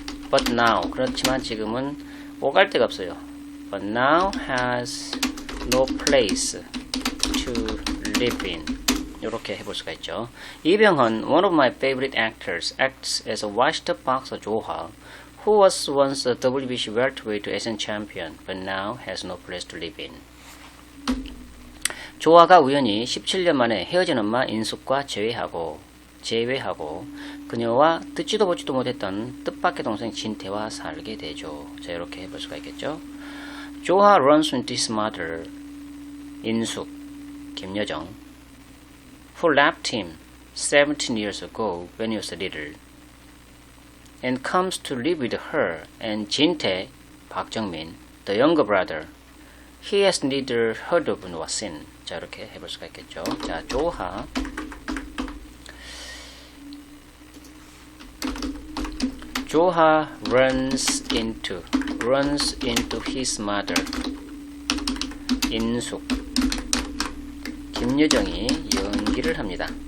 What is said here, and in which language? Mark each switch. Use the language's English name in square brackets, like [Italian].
[English] But now, [Korean] 그렇지만 지금은 오갈 데가 없어요. [English] But now has no place to live in. [Korean] 이렇게 해볼 수가 있죠. [English] 이병헌, one of my favorite actors, acts as a washed-up boxer 조화, who was once a WBC welterweight Asian champion, but now has no place to live in. [Korean] 조화가 우연히 17년 만에 헤어진 엄마 인숙과 재회하고 그녀와 듣지도 보지도 못했던 뜻밖의 동생 진태와 살게 되죠. 자, 이렇게 해볼 수가 있겠죠. [English] 조화 runs into his mother, 인숙, 김여정, who left him 17 years ago when he was little, and comes to live with her and 진태, 박정민, the younger brother. He has neither heard of nor seen. [Korean] 자, 이렇게 해볼 수가 있겠죠. 자, 조하 [English] 조하 runs into his mother. [Korean] 인숙. 김여정이 연기를 합니다.